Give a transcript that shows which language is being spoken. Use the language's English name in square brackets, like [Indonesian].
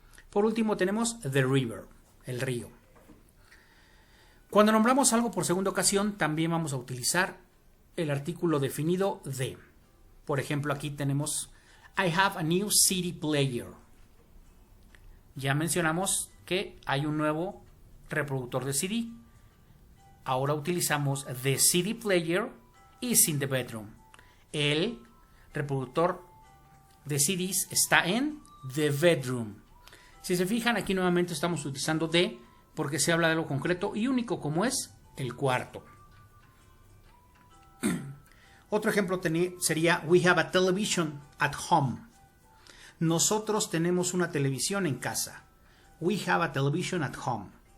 [Spanish] Por último tenemos the river, el río. Cuando nombramos algo por segunda ocasión, también vamos a utilizar el artículo definido de. Por ejemplo, aquí tenemos [English] I have a new CD player. [Spanish] Ya mencionamos que hay un nuevo reproductor de CD. Ahora utilizamos [English] the CD player is in the bedroom. [Spanish] El reproductor de CDs está en [English] the bedroom. [Spanish] Si se fijan, aquí nuevamente estamos utilizando the porque se habla de algo concreto y único como es el cuarto. Otro ejemplo sería [English] we have a television at home. [Spanish] Nosotros tenemos una televisión en casa. [English] We have a television at home.